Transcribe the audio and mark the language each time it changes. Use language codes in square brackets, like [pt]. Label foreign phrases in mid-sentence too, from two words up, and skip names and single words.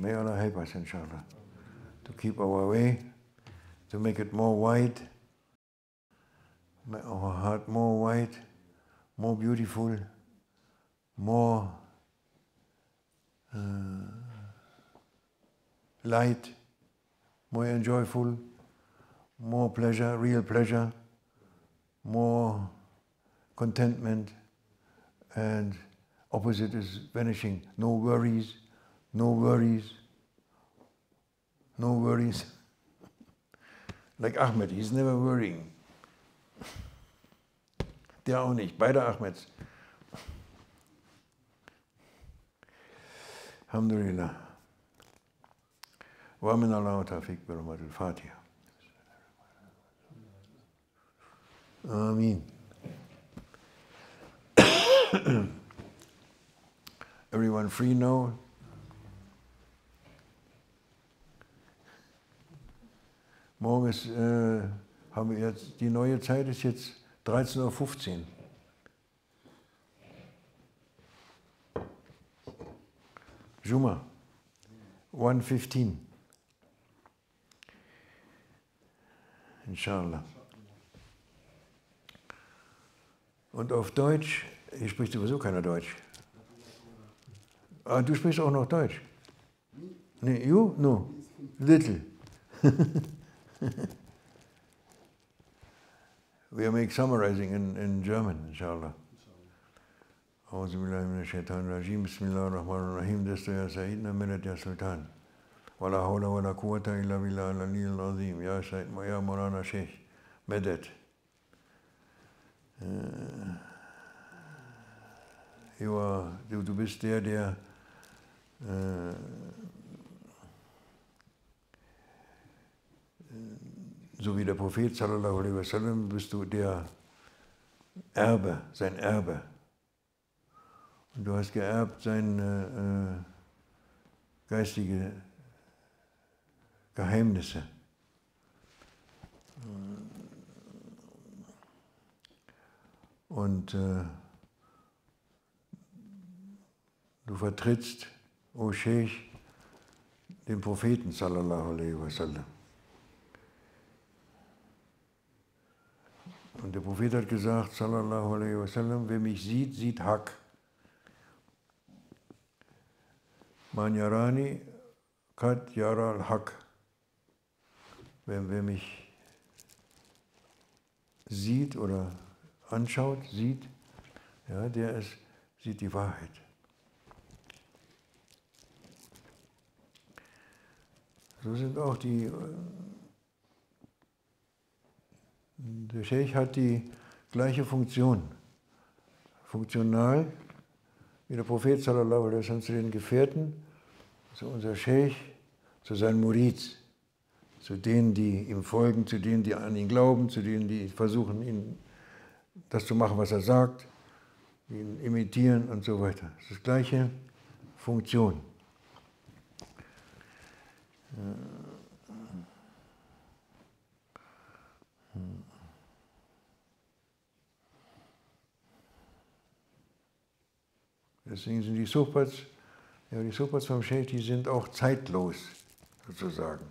[en] May Allah help us, inshallah, to keep our way, to make it more wide, make our heart more wide, more beautiful, more light, more enjoyable, more pleasure, real pleasure, more contentment, and opposite is vanishing. No worries, no worries, no worries. Like Ahmed, he's never worrying. [de] Der auch nicht, beide Ahmeds. [ar] Alhamdulillah. ومن الله والتوفيق برحمة الفاتحة. Ameen. [en] Everyone free now? [de] Morgen ist, haben wir jetzt, die neue Zeit ist jetzt 13:15 Uhr. Juma, 1:15. Inshallah. Und auf Deutsch, hier spricht sowieso keiner Deutsch. Ah, du sprichst auch noch Deutsch? Nee, [en] you? No. Little. We make summarizing in German, inshallah. [ar] أعوذ بالله من الشيطان الرجيم بسم الله الرحمن الرحيم دست يا سيدنا ملت يا سلطان ولا حول ولا قوة إلا بالله العلي العظيم يا سيد يا مولانا شيخ مدد. [de] Du bist der so wie der Prophet [ar] صلى الله عليه وسلم [de] bist du der Erbe, sein Erbe. Und du hast geerbt seine geistige Geheimnisse. Und du vertrittst, o Sheikh, den Propheten [ar] صلى الله عليه وسلم. [de] Und der Prophet hat gesagt, [ar] صلى الله عليه وسلم, [de] wer mich sieht, sieht Haq. [ar] من رآني قد رأى الحق. [de] Wer mich sieht oder anschaut, sieht, ja, sieht die Wahrheit. So sind auch der Sheikh hat die gleiche Funktion. Funktional, wie der Prophet [ar] صلى الله عليه وسلم [de] zu den Gefährten, zu unser Sheikh, zu seinen Murids, zu denen, die ihm folgen, zu denen, die an ihn glauben, zu denen, die versuchen, ihn das zu machen, was er sagt, ihn imitieren und so weiter. Das ist die gleiche Funktion. Deswegen sind die Sohbats vom Sheikh, die sind auch zeitlos, sozusagen.